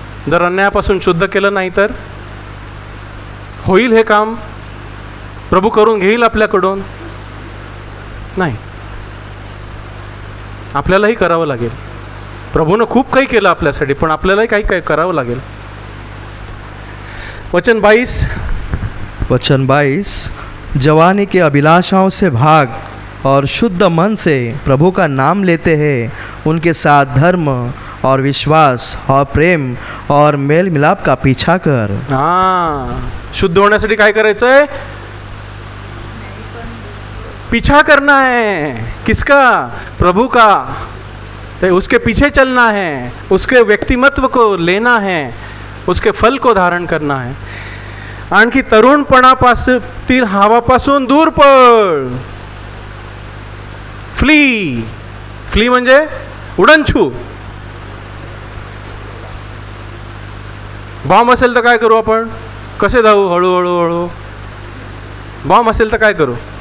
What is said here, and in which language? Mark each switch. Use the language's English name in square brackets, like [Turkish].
[Marathi] जर अन्यायापासून शुद्ध केलं नाही तर होईल हे काम? प्रभू करून घेईल आपल्याकडून? नाही, आपल्यालाही करावं लागेल. प्रभूनं खूप काही केलं आपल्यासाठी, पण आपल्यालाही काही करावं लागेल. वचन 22, [Hindi] जवानी के अभिलाषाओं से भाग और शुद्ध मन से प्रभु का नाम लेते हैं, उनके साथ धर्म और विश्वास और प्रेम और मेल मिलाप का पीछा कर. [Marathi] शुद्ध होण्यासाठी काय करायचं आहे? [Hindi] पीछा करना है. किसका? प्रभु का. तो उसके पीछे चलना है, उसके व्यक्तिमत्व को लेना है, उसके फल को धारण करना है. [Marathi] आणखी तरुणपणापासून हावापासून दूर पळ. फ्ली म्हणजे उडनछू. बॉम्ब असेल तर काय करू आपण? कसे धावू? हळूहळू. बॉम्ब असेल तर काय करू?